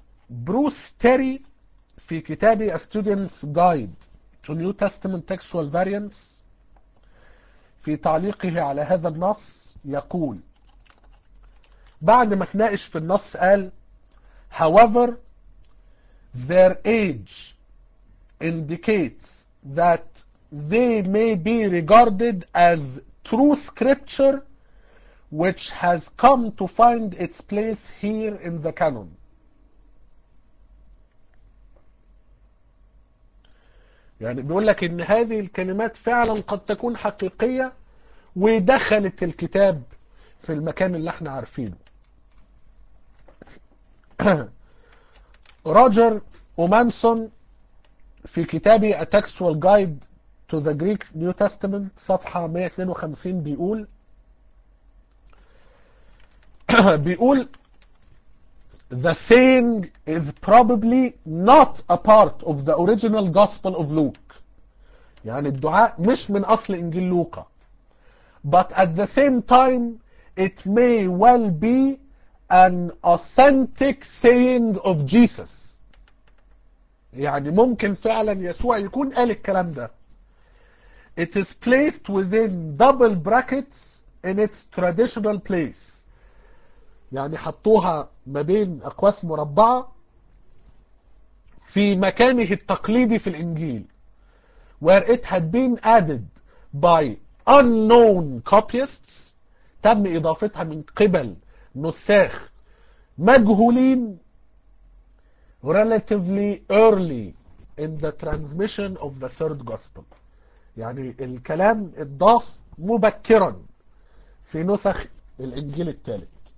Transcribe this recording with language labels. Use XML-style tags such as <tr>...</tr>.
<ar>بروس تيري في كتابه</ar> <en>A Student's Guide to New Testament Textual Variants</en> <ar>في تعليقه على هذا النص يقول بعد ما اتناقش في النص، قال</ar> <en>However, their age indicates that they may be regarded as true scripture which has come to find its place here in the canon.</en> <ar>يعني بيقول لك ان هذه الكلمات فعلا قد تكون حقيقية ودخلت الكتاب في المكان اللي احنا عارفينه. روجر اومانسون في كتابه</ar> <en>A Textual Guide to the Greek New Testament</en> <ar>صفحة 152 بيقول</ar> <en>The saying is probably not a part of the original Gospel of Luke.</en> <ar>يعني الدعاء مش من أصل إنجيل لوقا.</ar> <en>But at the same time, it may well be an authentic saying of Jesus.</en> <ar>يعني ممكن فعلا يسوع يكون قال الكلام ده.</ar> <en>It is placed within double brackets in its traditional place.</en> <ar>يعني حطوها ما بين أقواس مربعة في مكانه التقليدي في الإنجيل.</ar> <en>Where it had been added by unknown copyists.</en> <ar>تم إضافتها من قبل نساخ مجهولين.</ar> <en>Relatively early in the transmission of the third gospel.</en> <ar>يعني الكلام اتضاف مبكرا في نسخ الإنجيل الثالث.</ar>